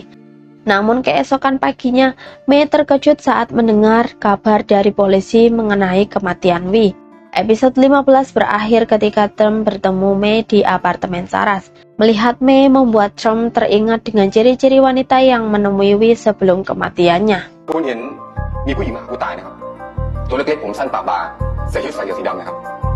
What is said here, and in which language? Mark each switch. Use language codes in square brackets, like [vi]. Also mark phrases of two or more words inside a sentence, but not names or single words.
[id] Namun keesokan paginya, Mei terkejut saat mendengar kabar dari polisi mengenai kematian Wi. Episode 15 berakhir ketika Trump bertemu Mei di apartemen Saras. Melihat Mei membuat Trump teringat dengan ciri-ciri wanita yang menemui Wi sebelum kematiannya. [th] คุณเห็นมีผู้หญิงมาหาผู้ตายนะครับตัวเล็กๆผมสั้นปากบางใส่ชุดสายเดี่ยวสีดำนะครับ